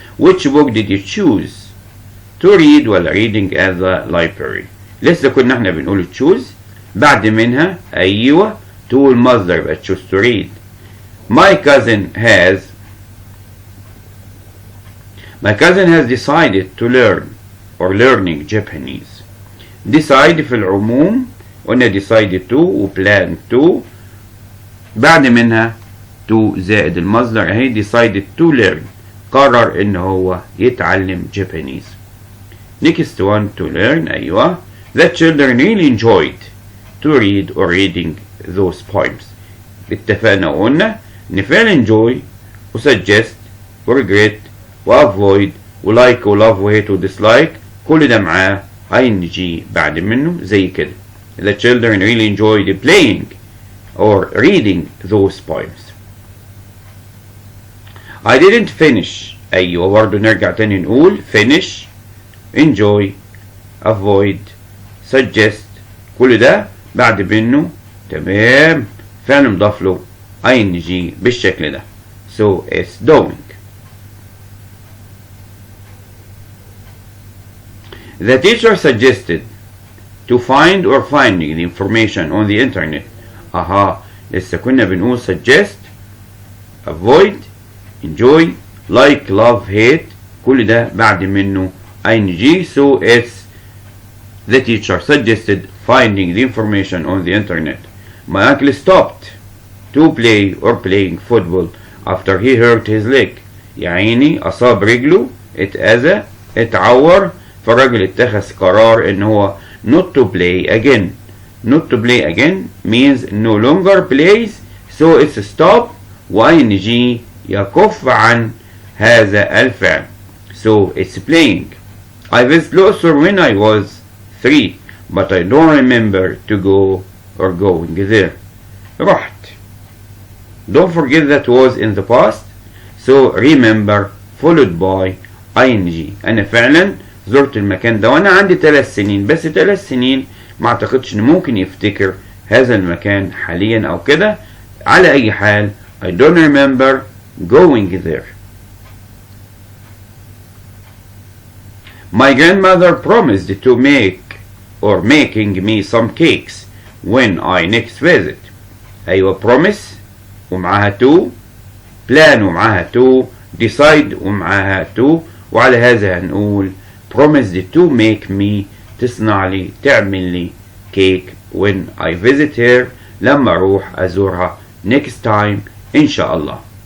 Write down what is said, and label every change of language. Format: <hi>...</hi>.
<en>Which book did you choose to read while reading at the library؟</en> <ar>لسه كنا احنا بنقول</ar> <en>choose</en> <ar>بعد منها أيوة</ar> <en>to</en> <ar>المصدر يبقى</ar> <en>choose to read. My cousin has decided to learn or learning Japanese.</en> <ar>decide في العموم قلنا decided to و plan to بعد منها to زائد المصدر اهي</ar> <en>decided to learn</en> <ar>قرر ان هو يتعلم Japanese.</ar> <en>Next one to learn.</en> <ar>أيوة.</ar> <en>The children really enjoyed to read or reading those poems.</en> <ar>اتفقنا وقلنا إن فعل enjoy و suggest و regret و avoid و like و love و hate و dislike كل ده معاه ing بعد منه زي كده.</ar> <en>The children really enjoyed playing or reading those poems. I didn't finish.</en> <ar>أيوة برضه نرجع تاني نقول finish, enjoy, avoid, suggest كل ده بعد منه تمام فعل مضاف له ing بالشكل ده.</ar> <en>So it's doing. The teacher suggested to find or finding the information on the internet.</en> <ar>أها لسه كنا بنقول suggest, avoid, enjoy, like, love, hate كل ده بعد منه ing.</ar> <en>So it's the teacher suggested finding the information on the internet. My uncle stopped to play or playing football after he hurt his leg.</en> <ar>يا عيني أصاب رجله اتأذى اتعور فالراجل اتخذ قرار ان هو</ar> <en>not to play again. Not to play again means no longer plays, so it's stop ing</en> <ar>يكف عن هذا الفعل.</ar> <en>So it's playing. I visited Nasr when I was 3, but I don't remember to go or going there.</en> <ar>رحت.</ar> <en>Don't forget that was in the past, so remember followed by ing.</en> <ar>أنا فعلا زرت المكان ده وأنا عندي 3 سنين، بس 3 سنين ما أعتقدش إن ممكن يفتكر هذا المكان حاليا أو كده. على أي حال</ar> <en>I don't remember going there. My grandmother promised to make or making me some cakes when I next visit.</en> <ar>أيوة promise ومعاها to, plan ومعاها to, decide ومعاها to، وعلى هذا هنقول</ar> <en>promised to make me</en> <ar>تصنع لي تعمل لي</ar> <en>cake when I visit her</en> <ar>لما أروح أزورها</ar> <en>next time</en> <ar>إن شاء الله.</ar>